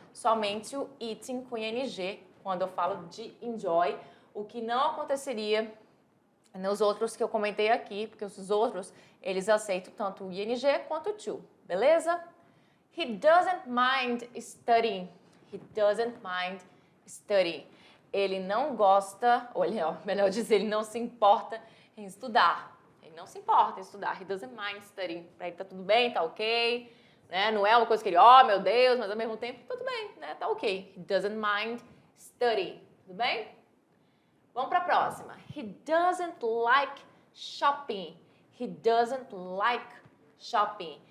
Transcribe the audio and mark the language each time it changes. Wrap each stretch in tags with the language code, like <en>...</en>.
<pt>Somente o eating com ing quando eu falo de enjoy, o que não aconteceria nos outros que eu comentei aqui, porque os outros, eles aceitam tanto o ing quanto o to, beleza?</pt> <en>He doesn't mind studying. He doesn't mind studying.</en> <pt>Ele não gosta, ou melhor dizer, ele não se importa em estudar. Ele não se importa em estudar.</pt> <en>He doesn't mind studying.</en> <pt>Pra ele tá tudo bem, tá ok, né? Não é uma coisa que ele, meu Deus, mas ao mesmo tempo, tudo bem, né? Tá ok.</pt> <en>He doesn't mind study,</en> <pt>tudo bem? Vamos para a próxima.</pt> <en>He doesn't like shopping. He doesn't like shopping.</en>